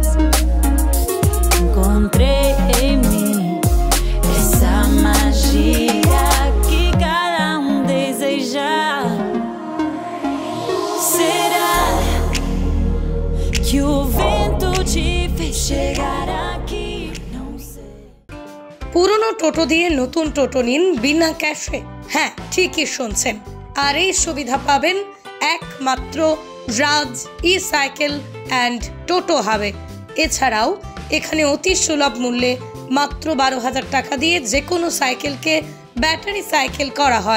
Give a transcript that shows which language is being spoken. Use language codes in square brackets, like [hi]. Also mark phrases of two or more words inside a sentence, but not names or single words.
[pt] Encontrei em mim essa magia que cada deseja. Será que o vento te fez chegar aqui? Não sei. [bn] পুরনো টোটো দিয়ে নতুন টোটো নিন বিনা ক্যাশে। হ্যাঁ, ঠিকই শুনছেন। আর এই সুবিধা পাবেন একমাত্র রাজ ই-সাইকেল অ্যান্ড টোটো হাবে। এছাড়াও এখানে অতি সুলভ মূল্যে মাত্র 12,000 টাকা দিয়ে যে কোনো সাইকেলকে ব্যাটারি সাইকেল করা হয়।